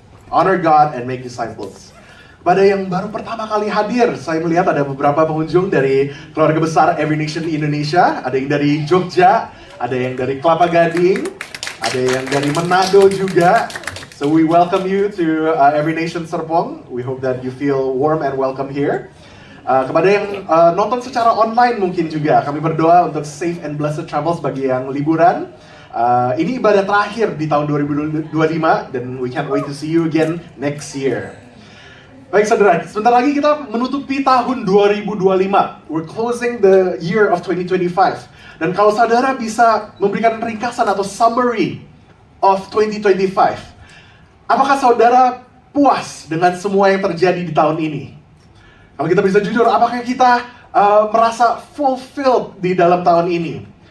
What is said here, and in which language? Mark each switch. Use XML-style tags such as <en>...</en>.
<en>Honor God and make disciples.</en> <id>Pada yang baru pertama kali hadir, saya melihat ada beberapa pengunjung dari keluarga besar Every Nation Indonesia. Ada yang dari Jogja, ada yang dari Kelapa Gading, ada yang dari Manado juga.</id> <en>So we welcome you to Every Nation Serpong. We hope that you feel warm and welcome here.</en> <id>Kepada yang nonton secara online mungkin juga, kami berdoa untuk</id> <en>safe and blessed travels</en> <id>bagi yang liburan. Ini ibadah terakhir di tahun 2025 dan</id> <en>we can't wait to see you again next year.</en> <id>Baik saudara, sebentar lagi kita menutupi tahun 2025.</id> <en>We're closing the year of 2025.</en> <id>Dan kalau saudara bisa memberikan ringkasan atau</id> <en>summary of 2025,</en> <id>apakah saudara puas dengan semua yang terjadi di tahun ini? Kalau kita bisa jujur, apakah kita merasa fulfilled di dalam tahun ini?</id>